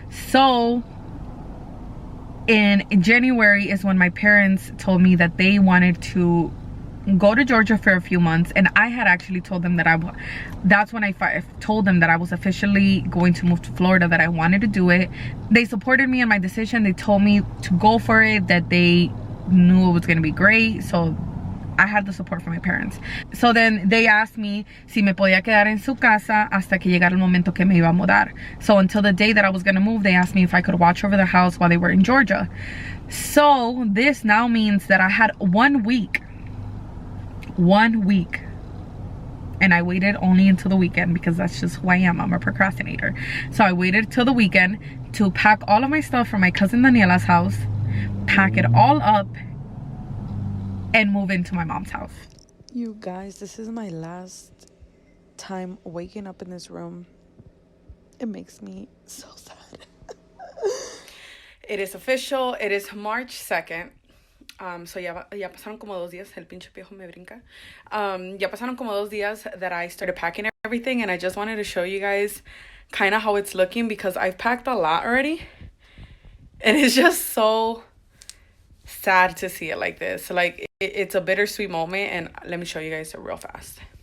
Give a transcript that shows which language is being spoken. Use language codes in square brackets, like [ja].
[en] So in January is when my parents told me that they wanted to go to Georgia for a few months, and I had actually told them that that's when I told them that I was officially going to move to Florida, that I wanted to do it. They supported me in my decision. They told me to go for it, that they knew it was going to be great. So I had the support from my parents. So then they asked me [es] si me podía quedar en su casa hasta que llegara el momento que me iba a mudar. [en] So until the day that I was going to move, they asked me if I could watch over the house while they were in Georgia. So this now means that I had 1 week, and I waited only until the weekend, because that's just who I am. I'm a procrastinator. So I waited till the weekend to pack all of my stuff from my cousin Daniela's house, pack it all up, and move into my mom's house. You guys, this is my last time waking up in this room. It makes me so sad. It is official. It is March 2nd. [es] So ya pasaron como 2 días, el pinche piojo me brinca. Ya pasaron como 2 días [en] that I started packing everything, and I just wanted to show you guys kind of how it's looking, because I've packed a lot already, and it's just so sad to see it like this. Like it's a bittersweet moment, and let me show you guys it real fast.